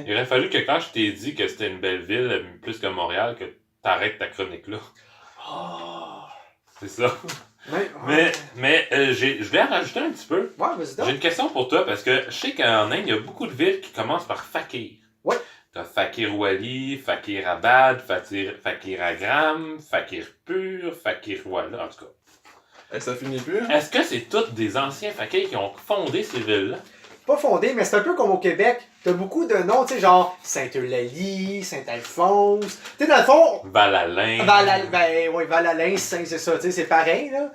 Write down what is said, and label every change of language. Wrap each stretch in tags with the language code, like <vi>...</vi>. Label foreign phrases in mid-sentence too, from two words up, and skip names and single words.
<fr>Il aurait fallu que quand je t'ai dit que c'était une belle ville, plus que Montréal, que t'arrêtes ta chronique là. Oh. C'est ça. Ouais, Mais je voulais en rajouter un petit peu. ouais, vas-y donc. J'ai une question pour toi parce que je sais qu'en Inde, il y a beaucoup de villes qui commencent par Fakir. Ouais. T'as Fakir Wali, Fakir Abad, Fakir Agram, Fakir Pur, Fakir Wala, en tout cas. Ça finit plus, hein? Est-ce que c'est tous des anciens fakirs qui ont fondé ces villes-là? Pas fondé, mais c'est un peu comme au Québec. T'as beaucoup de noms, tu sais, genre Sainte-Eulalie, Saint-Alphonse. Tu sais, dans le fond, Val-Alain. Val-Alain, c'est ça, tu sais, c'est pareil, là.</fr>